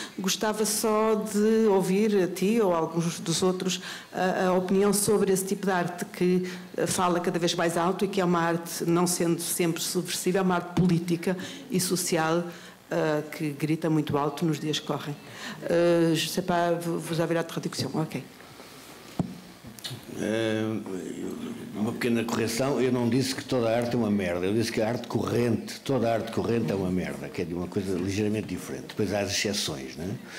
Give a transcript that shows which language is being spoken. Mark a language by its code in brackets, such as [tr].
[pt] Gostava só de ouvir a ti ou a alguns dos outros a opinião sobre esse tipo de arte que fala cada vez mais alto e que é uma arte, não sendo sempre subversiva, é uma arte política e social que grita muito alto nos dias que correm. [fr] Je ne sais pas, vous avez la traduction, ok. [pt] Uma pequena correção, eu não disse que toda a arte é uma merda, eu disse que a arte corrente, toda a arte corrente é uma merda, que é de uma coisa ligeiramente diferente. Depois há as exceções, não é?